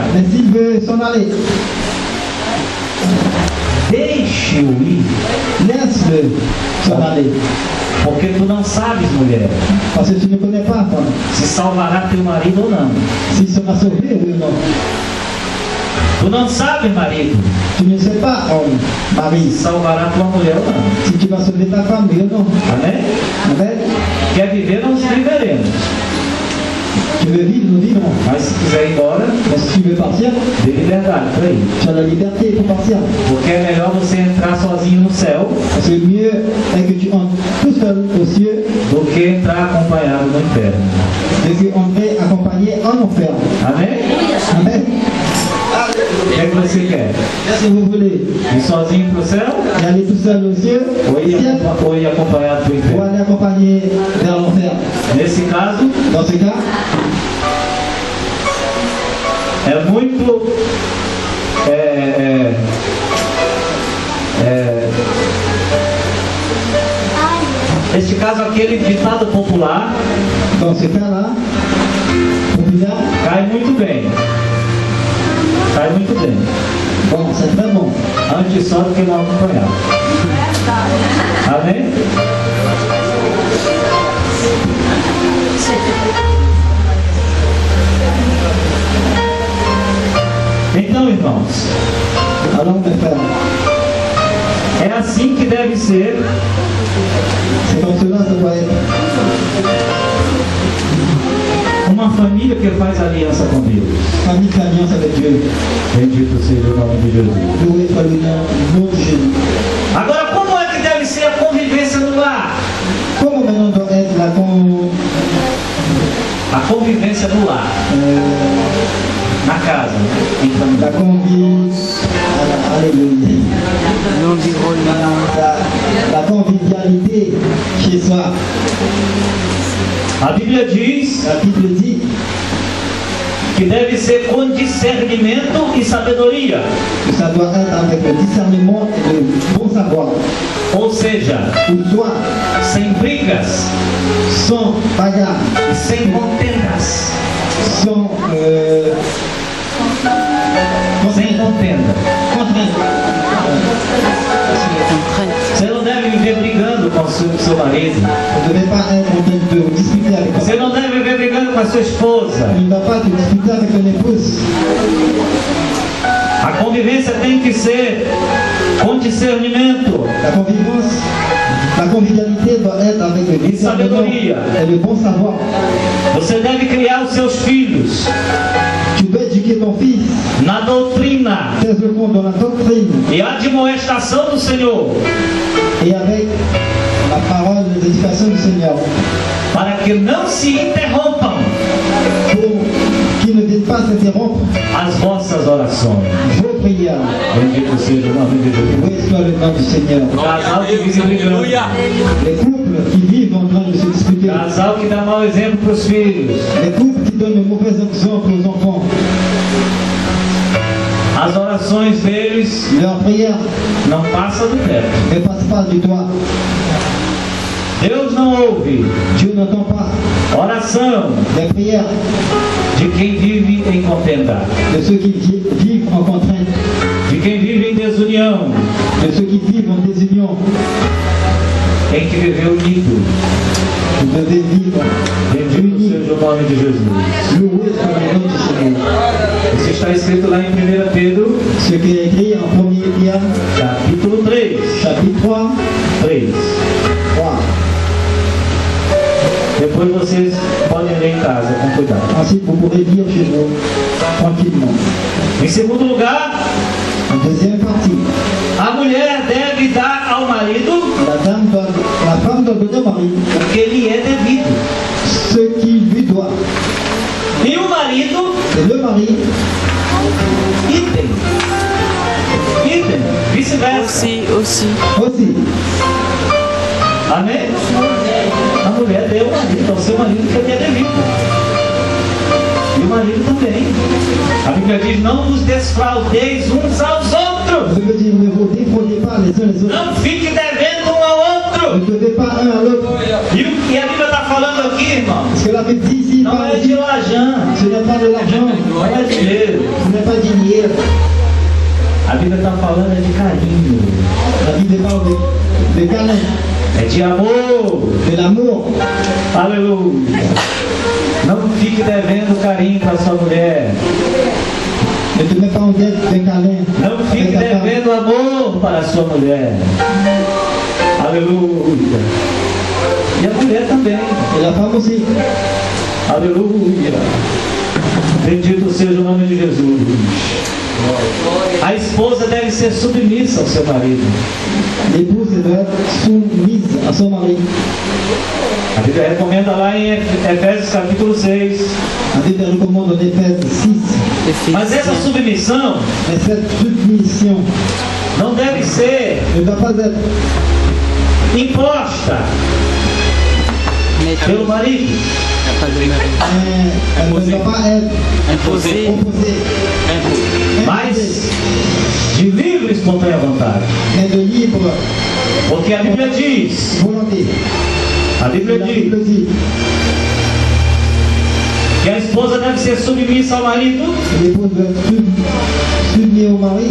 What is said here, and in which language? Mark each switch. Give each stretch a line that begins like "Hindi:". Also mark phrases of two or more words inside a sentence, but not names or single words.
French: Mais s'il veut s'en aller,
Portuguese: deixe-o ir.
French: laisse-le s'en aller.
Portuguese: Porque tu não sabes, mulher,
French: Parce que tu ne connais pas, femme,
Portuguese: se salvará teu marido ou não.
French: s'il sera sauvé ou non.
Portuguese: Tu não sabes, marido,
French: Tu ne sais pas, homme, mari,
Portuguese: se salvará tua mulher ou não.
French: si tu vas sauver ta femme, oui ou non.
Portuguese: Amém?
French: Amen.
Portuguese: Quer viver, nós viveremos.
French: Tu veux vivre, nous vivrons.
Portuguese: Mas se quiser ir embora,
French: Mais si tu veux partir,
Portuguese: dê liberdade para ir.
French: tu as la liberté pour partir.
Portuguese: Porque é melhor você entrar sozinho no céu
French: Parce que mieux est que tu entres tout seul aux cieux
Portuguese: do que entrar acompanhado no inferno.
French: de qu'entrer accompagné en enfer.
Portuguese: Amém?
French: Amen.
Portuguese: O que é que você quer?
French: Si vous voulez
Portuguese: Ir sozinho para o céu
French: y aller tout seul aux cieux,
Portuguese: ou ir acompanhado para o
French: ou
Portuguese: inferno?
French: aller accompagné vers l'enfer.
Portuguese: Nesse caso,
French: Dans ce cas,
Portuguese: é muito neste caso, aquele ditado popular
French: dans ce cas-là, populaire,
Portuguese: cai muito bem. Cai muito bem.
French: bon, c'est très bon.
Portuguese: Antes só do que mal acompanhado. Amém? Então, irmãos,
French: Alors, mes frères,
Portuguese: é assim que deve ser
French: c'est comme cela ça doit être.
Portuguese: uma família que faz aliança com Deus.
French: Famille fait alliance avec Dieu.
Portuguese: Bendito seja o nome de Jesus.
French: Loué soit le nom de Jésus.
Portuguese: Agora, como é que deve ser a convivência no lar?
French: Comment maintenant doit être
Portuguese: A convivência no lar, na casa, em família.
French: la Alléluia. La convivialité chez soi.
Portuguese: A Bíblia diz
French: La Bible dit
Portuguese: que deve ser com discernimento e sabedoria.
French: que ça doit être avec le discernement et le bon savoir.
Portuguese: Ou seja,
French: Ou soit
Portuguese: sem brigas
French: sans bagarre,
Portuguese: e sem contendas.
French: sans
Portuguese: Sem contenda.
French: contrainte.
Portuguese: Você não deve viver brigando com o seu marido.
French: Vous ne devez pas être en train de discuter avec
Portuguese: Você não deve viver brigando com a sua esposa.
French: Il ne va pas te discuter avec ton épouse.
Portuguese: A convivência tem que ser com discernimento.
French: La convivialité doit être avec le discernement et le bon savoir.
Portuguese: Você deve criar os seus filhos
French: Tu dois éduquer ton fils,
Portuguese: na doutrina
French: tes enfants dans la doctrine
Portuguese: e admoestação do Senhor,
French: et avec la parole d'éducation du Seigneur,
Portuguese: para que não se interrompam
French: pour qu'ils ne viennent pas s'interrompre
Portuguese: as vossas orações.
French: vos prières.
Portuguese: Bendito seja o nome de Jesus.
French: Loué soit le nom du Seigneur.
Portuguese: Casal que vive brigando. Aleluia.
French: Les couples qui vivent en train de se disputer,
Portuguese: Casal que dá mau exemplo para os filhos.
French: les couples qui donnent de mauvais exemples aux enfants,
Portuguese: As orações deles
French: leurs prières
Portuguese: não passam do teto.
French: ne passent pas du doigt.
Portuguese: Deus não ouve
French: Dieu n'entend pas
Portuguese: oração
French: les prières
Portuguese: de quem vive em contenda,
French: de ceux qui vivent en contrainte,
Portuguese: de quem vive em desunião,
French: de ceux qui vivent en désunion.
Portuguese: tem que viver unido.
French: Vous devez vivre
Portuguese: Bendito
French: unis.
Portuguese: seja o nome de Jesus.
French: Loué soit le nom du Seigneur.
Portuguese: Isso está escrito lá em 1 Pedro,
French: Ce qui est écrit en 1 Pierre,
Portuguese: capítulo 3.
French: chapitre 3,
Portuguese: 3.
French: 3.
Portuguese: Depois vocês podem ler em casa, com cuidado.
French: Ensuite, vous pourrez lire chez vous tranquillement.
Portuguese: Em segundo lugar,
French: En deuxième partie,
Portuguese: a mulher deve dar ao marido
French: la femme doit donner au mari
Portuguese: o que lhe é devido.
French: ce qui lui doit.
Portuguese: E o marido,
French: Et le mari,
Portuguese: idem. Idem. Vice-versa.
French: Aussi. aussi,
Portuguese: Amém? A mulher deu ao marido, ao seu marido o que lhe é devido. E o marido também. A Bíblia diz, não vos desfraudeis uns aos outros.
French: je veux dire, ne vous défraudez pas les uns les autres.
Portuguese: Não fique devendo um ao outro.
French: Ne devez pas un à l'autre.
Portuguese: E a Bíblia está falando aqui, irmão,
French: Parce que la Bible dit ici,
Portuguese: não é de lajã,
French: ce n'est pas de l'argent,
Portuguese: não é de dinheiro.
French: ce n'est pas du dinheiro.
Portuguese: A Bíblia está falando é de carinho,
French: La Bible parle de câlin,
Portuguese: é de amor.
French: de l'amour.
Portuguese: Aleluia. Não fique devendo carinho para sua mulher.
French: Ne te mets pas en dette d'un câlin.
Portuguese: Não fique
French: avec ta femme.
Portuguese: devendo amor para sua mulher. Aleluia. E a mulher também.
French: Et la femme aussi.
Portuguese: Aleluia. Bendito seja o nome de Jesus. A esposa deve ser submissa ao seu marido.
French: L'épouse doit être soumise à son mari.
Portuguese: A Bíblia recomenda lá em Efésios capítulo 6.
French: La Bible recommande en Éphèse 6.
Portuguese: Mas essa submissão
French: Mais cette submission
Portuguese: não deve ser
French: ne doit pas être
Portuguese: imposta pelo marido,
French: elle ne doit pas être Imposé. opposée,
Portuguese: mas de livre e espontânea vontade.
French: mais de libre
Portuguese: Porque a Bíblia diz,
French: volonté.
Portuguese: a Bíblia
French: La
Portuguese: diz
French: Bible dit
Portuguese: que a esposa deve ser submissa ao marido,
French: que l'épouse doit être soumise au mari,